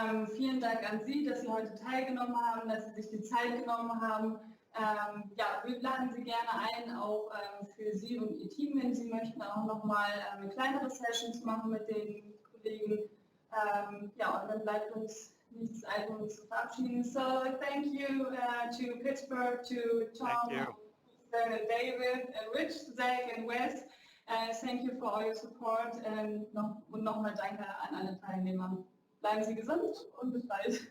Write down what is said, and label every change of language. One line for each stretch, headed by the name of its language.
German: Vielen Dank an Sie, dass Sie heute teilgenommen haben, dass Sie sich die Zeit genommen haben. Ja, wir laden Sie gerne ein, auch für Sie und Ihr Team, wenn Sie möchten, auch nochmal kleinere Sessions machen mit den Kollegen. Ja, und dann bleibt uns nichts als uns zu verabschieden.
English: So, thank you to Pittsburgh, to Tom, and David, and Rich, Zach, and Wes. Thank you for all your support
German: und nochmal danke an alle Teilnehmer. Bleiben Sie gesund und bis bald.